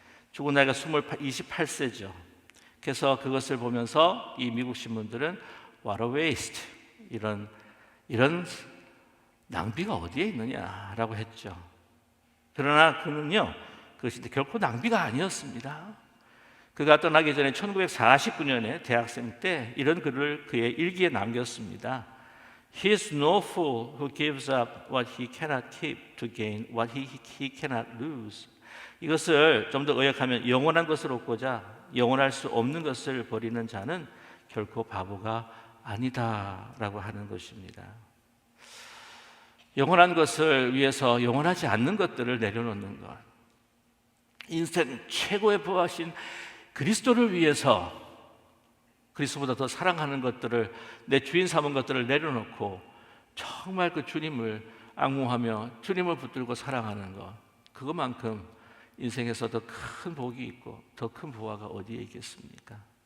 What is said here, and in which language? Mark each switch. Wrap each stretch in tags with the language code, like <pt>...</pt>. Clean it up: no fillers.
<ko>죽은 나이가 28세죠. 그래서 그것을 보면서 이 미국 신문들은</ko> <en>What a waste,</en> <ko>이런 낭비가 어디에 있느냐라고 했죠. 그러나 그는요, 그것이 결코 낭비가 아니었습니다. 그가 떠나기 전에 1949년에 대학생 때 이런 글을 그의 일기에 남겼습니다.</ko> <en>He is no fool who gives up what he cannot keep to gain what he cannot lose.</en> <ko>이것을 좀 더 의역하면 영원한 것을 얻고자 영원할 수 없는 것을 버리는 자는 결코 바보가 아니다라고 하는 것입니다. 영원한 것을 위해서 영원하지 않는 것들을 내려놓는 것, 인생 최고의 부하신 그리스도를 위해서 그리스도보다 더 사랑하는 것들을, 내 주인 삼은 것들을 내려놓고 정말 그 주님을 앙무하며 주님을 붙들고 사랑하는 것, 그것만큼 인생에서 더 큰 복이 있고 더 큰 부하가 어디에 있겠습니까?</ko>